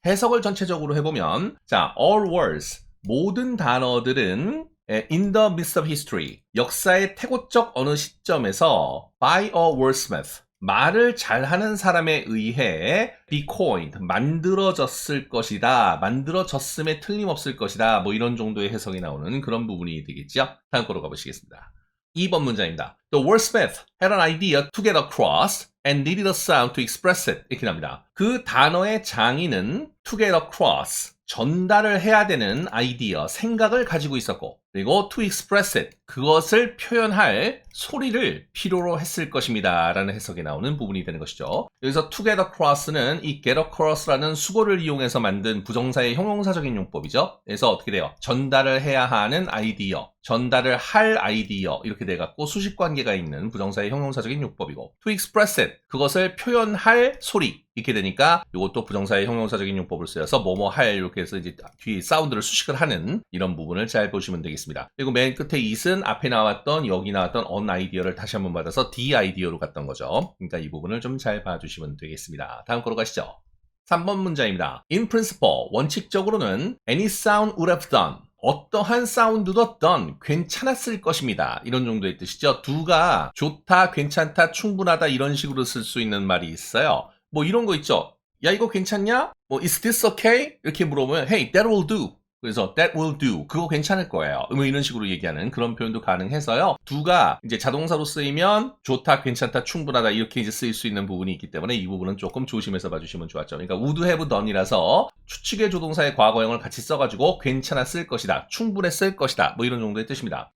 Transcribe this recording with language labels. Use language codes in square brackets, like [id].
[ko] 해석을 전체적으로 해보면 자, [en] all words [ko] 모든 단어들은 [en] in the midst of history [ko] 역사의 태고적 어느 시점에서 [en] by a wordsmith [ko] 말을 잘하는 사람에 의해 [en] be coined, [ko] 만들어졌을 것이다. 만들어졌음에 틀림없을 것이다. 뭐 이런 정도의 해석이 나오는 그런 부분이 되겠죠. 다음 거로 가보시겠습니다. 2번 문장입니다. [en] The wordsmith had an idea to get across and needed a sound to express it. [ko] 이렇게 나옵니다. 그 단어의 장인은 [en] to get across, [ko] 전달을 해야 되는 아이디어, 생각을 가지고 있었고 그리고 [en] to express it, [ko] 그것을 표현할 소리를 필요로 했을 것입니다. 라는 해석이 나오는 부분이 되는 것이죠. 여기서 to get across는 이 get across라는 수거를 이용해서 만든 부정사의 형용사적인 용법이죠. 그래서 어떻게 돼요? 전달을 해야 하는 아이디어, 전달을 할 아이디어 이렇게 돼갖고 수식관계가 있는 부정사의 형용사적인 용법이고 [en] to express it, [ko] 그것을 표현할 소리 이렇게 되니까 이것도 부정사의 형용사적인 용법을 쓰여서 뭐뭐 할 이렇게 해서 이제 뒤에 사운드를 수식을 하는 이런 부분을 잘 보시면 되겠습니다. 그리고 맨 끝에 it은 앞에 나왔던 여기 나왔던 on 아이디어를 다시 한번 받아서 the 아이디어로 갔던 거죠. 그러니까 이 부분을 좀 잘 봐주시면 되겠습니다. 다음 거로 가시죠. 3번 문장입니다. [en] In principle, [ko] 원칙적으로는 [en] any sound would have done. [ko] 어떠한 사운드도 done, 괜찮았을 것입니다. 이런 정도의 뜻이죠. do가 좋다, 괜찮다, 충분하다 이런 식으로 쓸 수 있는 말이 있어요. 뭐 이런 거 있죠. 야 이거 괜찮냐? 뭐 [en] is this okay? [ko] 이렇게 물어보면 [en] hey, that will do. [ko] 그래서 [en] that will do. [ko] 그거 괜찮을 거예요. 뭐 이런 식으로 얘기하는 그런 표현도 가능해서요. do가 이제 자동사로 쓰이면 좋다, 괜찮다, 충분하다 이렇게 이제 쓰일 수 있는 부분이 있기 때문에 이 부분은 조금 조심해서 봐주시면 좋았죠. 그러니까 would have done이라서 추측의 조동사의 과거형을 같이 써가지고 괜찮았을 것이다, 충분했을 것이다, 뭐 이런 정도의 뜻입니다.